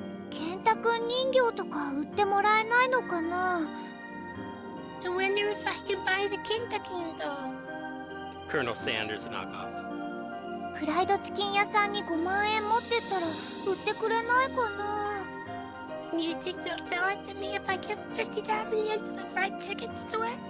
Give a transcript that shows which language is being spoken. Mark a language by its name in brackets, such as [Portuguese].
[Japanese] ケンタ君人形とか売ってもらえないのかな？ [English] I wonder if I can buy the Kentucky doll. Colonel Sanders knockoff. [Japanese] フライドチキン屋さんに5万円持ってったら売ってくれないかな？ [English] You think they'll sell it to me if I give 50,000 yen to the fried chicken store?